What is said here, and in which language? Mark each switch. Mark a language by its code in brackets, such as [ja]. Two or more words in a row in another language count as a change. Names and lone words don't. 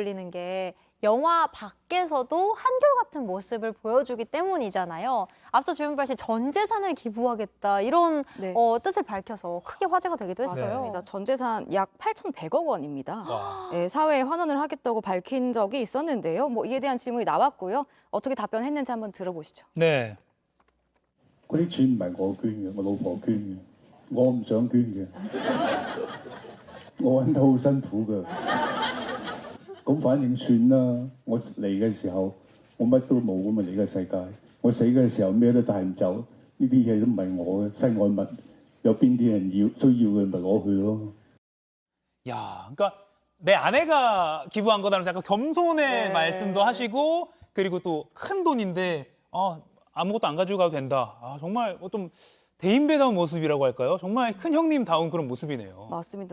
[ko] 불리는 게 영화 밖에서도 한결같은 모습을 보여주기 때문이잖아요. 앞서 주윤발 씨 전 재산을 기부하겠다 이런 네. 뜻을 밝혀서 크게 화제가 되기도 했어요. 맞습니다. 전 재산 약 8,100억 원입니다. 와. 예, 사회에 환원을 하겠다고 밝힌 적이 있었는데요. 뭐 이에 대한 질문이 나왔고요. 어떻게 답변했는지 한번 들어보시죠. 네. [yue] 嗰啲錢唔係我捐嘅，我老婆捐嘅，我唔想捐嘅，我揾得好辛苦㗎。咁反正算啦，我嚟嘅時候我乜都冇咁啊嚟嘅世界， 我死嘅時候咩都帶唔走，呢啲嘢都唔係我嘅，世外物有邊啲人需要嘅咪攞去咯。 [ko] 야, 그러니까 내 아내가 기부한 거다라면서 약간 겸손의 네. 말씀도 하시고 그리고 또 큰 돈인데 아무것도 안 가지고 가도 된다. 정말 좀 대인배다운 모습이라고 할까요? 정말 큰 형님다운 그런 모습이네요. 맞습니다.